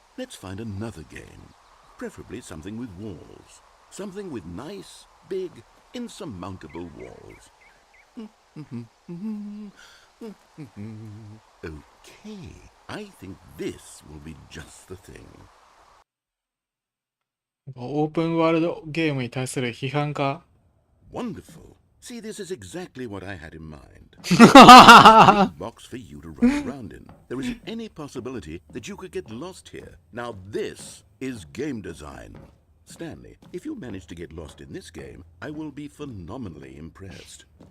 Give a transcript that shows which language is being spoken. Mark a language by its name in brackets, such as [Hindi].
[English] Let's find another game. Preferably something with walls. Something with nice, big, insurmountable walls. Okay, I think this will be just the thing. [Japanese] オープンワールドゲームに対する批判か。 [English] Wonderful. See, this is exactly what I had in mind. A big box for you to run around in. There isn't any possibility that you could get lost here. Now this is game design. Stanley, if you manage to get lost in this game, I will be phenomenally impressed.